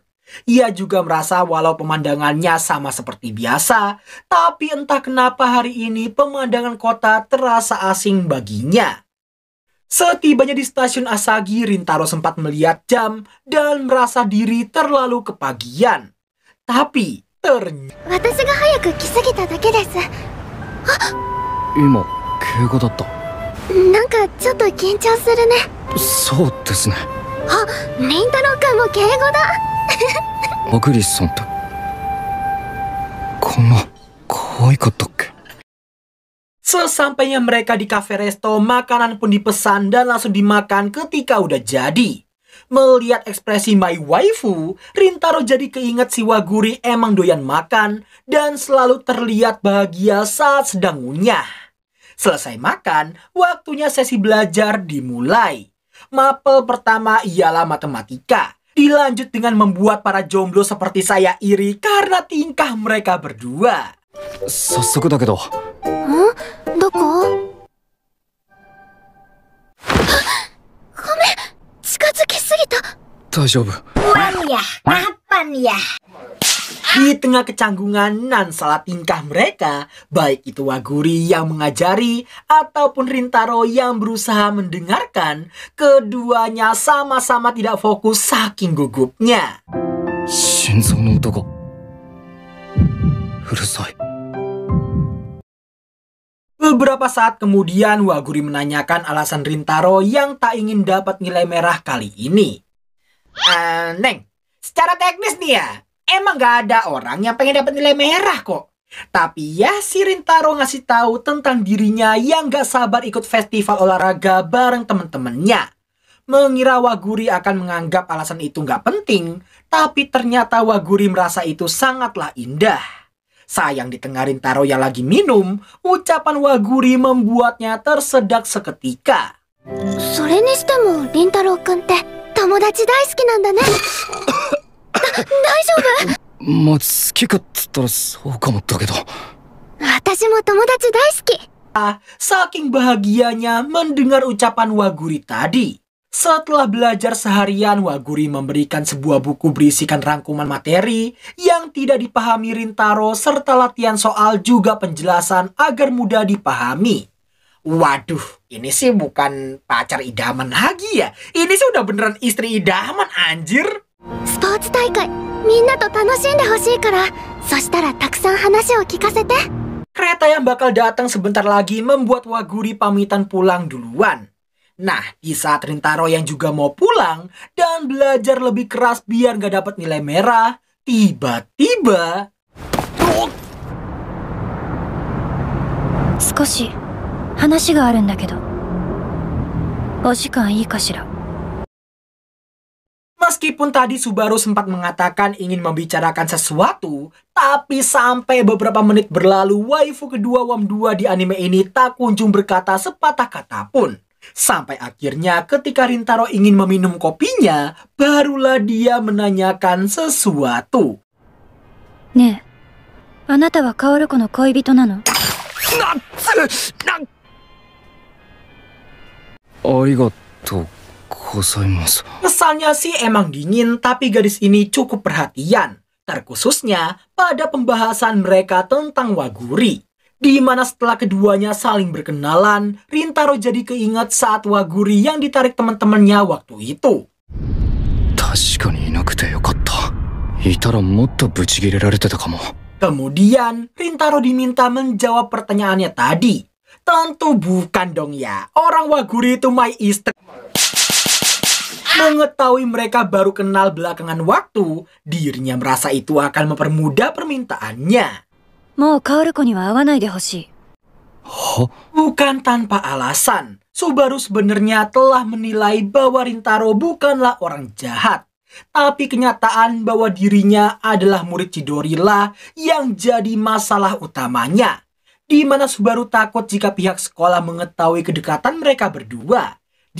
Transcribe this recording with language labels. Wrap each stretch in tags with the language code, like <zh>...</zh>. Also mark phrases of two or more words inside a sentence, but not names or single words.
<id>Ia juga merasa walau pemandangannya sama seperti biasa, tapi entah kenapa hari ini pemandangan kota terasa asing baginya. Setibanya di stasiun Asagi, Rintaro sempat melihat jam dan merasa diri terlalu kepagian. Tapi ternyata</id> <ja>私が早く来すぎただけです。今敬語だった。なんかちょっと緊張するね。そうですね。あ、凛太郎くんも敬語だ。アグリスさんってこんな可愛かったっけ？</ja> <id>Sesampainya mereka di kafe resto, makanan pun dipesan dan langsung dimakan ketika udah jadi. Melihat ekspresi</id> <en>my waifu,</en> <id>Rintaro jadi keinget si Waguri emang doyan makan dan selalu terlihat bahagia saat sedang ngunyah. Selesai makan, waktunya sesi belajar dimulai. Mapel pertama ialah matematika. Dilanjut dengan membuat para jomblo seperti saya iri karena tingkah mereka berdua.</id> <ja>早速だけど。どこ？ごめん、近づきすぎた。大丈夫。</ja> <id>ya, kapan ya? Di tengah kecanggungan dan salah tingkah mereka, baik itu Waguri yang mengajari ataupun Rintaro yang berusaha mendengarkan, keduanya sama-sama tidak fokus saking gugupnya.</id> <ja>心臓の音がうるさい。</ja> <id>Beberapa saat kemudian Waguri menanyakan alasan Rintaro yang tak ingin dapat nilai merah kali ini. Neng, secara teknis nih ya, emang gak ada orang yang pengen dapat nilai merah kok. Tapi ya si Rintaro ngasih tahu tentang dirinya yang gak sabar ikut festival olahraga bareng temen-temennya. Mengira Waguri akan menganggap alasan itu gak penting, tapi ternyata Waguri merasa itu sangatlah indah. Sayang di tengah Rintaro yang lagi minum, ucapan Waguri membuatnya tersedak seketika.</id> <ja>それにしても凛太郎くんって友達大好きなんだね。大丈夫？まあ好きかっつったらそうかもだけど。私も友達大好き。</ja> <id>Saking bahagianya mendengar ucapan Waguri tadi. Setelah belajar seharian, Waguri memberikan sebuah buku berisikan rangkuman materi yang tidak dipahami Rintaro serta latihan soal juga penjelasan agar mudah dipahami. Waduh, ini sih bukan pacar idaman lagi ya. Ini sih udah beneran istri idaman anjir.</id> <ja>スポーツ大会みんなと楽しんでほしいから、そしたらたくさん話を聞かせて。</ja> <id>Kereta yang bakal datang sebentar lagi membuat Waguri pamitan pulang duluan. Nah, di saat Rintaro yang juga mau pulang dan belajar lebih keras biar gak dapat nilai merah, tiba-tiba...</id> <ja>少し話があるんだけど、お時間いいかしら。</ja> <id>Meskipun tadi Subaru sempat mengatakan ingin membicarakan sesuatu, tapi sampai beberapa menit berlalu, waifu kedua WAM2 di anime ini tak kunjung berkata sepatah kata pun. Sampai akhirnya ketika Rintaro ingin meminum kopinya, barulah dia menanyakan sesuatu.</id> <ja>ねえ、あなたはカオルコの恋人なの？ありがとうございます。</ja> <id>Kesannya sih emang dingin, tapi gadis ini cukup perhatian. Terkhususnya pada pembahasan mereka tentang Waguri. Di mana setelah keduanya saling berkenalan, Rintaro jadi keinget saat Waguri yang ditarik teman-temannya waktu itu.</id> <ja>確かにいなくてよかった。いたらもっとブチギレられてたかも。</ja> <id>Kemudian Rintaro diminta menjawab pertanyaannya tadi. Tentu bukan dong ya, orang Waguri itu my istri. Mengetahui mereka baru kenal belakangan waktu, dirinya merasa itu akan mempermudah permintaannya.</id> <ja>もうカオルコには会わないでほしい。</ja> <id>Bukan tanpa alasan, Subaru sebenarnya telah menilai bahwa Rintaro bukanlah orang jahat. Tapi kenyataan bahwa dirinya adalah murid Chidori lah yang jadi masalah utamanya. Di mana Subaru takut jika pihak sekolah mengetahui kedekatan mereka berdua.</id>